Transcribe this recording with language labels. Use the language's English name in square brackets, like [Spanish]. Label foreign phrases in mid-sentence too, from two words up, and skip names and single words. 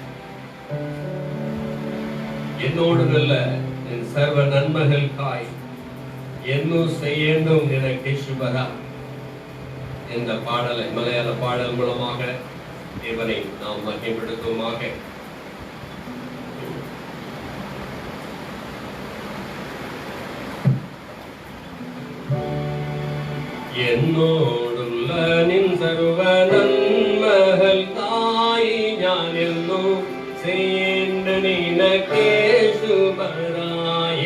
[Tamil] என்னோடு அல்ல என் சர்வ நன்மைகளுக்காய் என்னும் செய்யணும் என கேசுபரா என்ற பாடலை மலையாள பாடல் மூலமாக தேவனை நாம் மகிமைப்படுத்துவோமாக. [Malayalam] എന്നോടുള്ള നിൻ സർവ നന്മകൾക്കായി ഞാൻ എന്നും ചെയ്യേണ്ട നിനക്കേശുപരായി.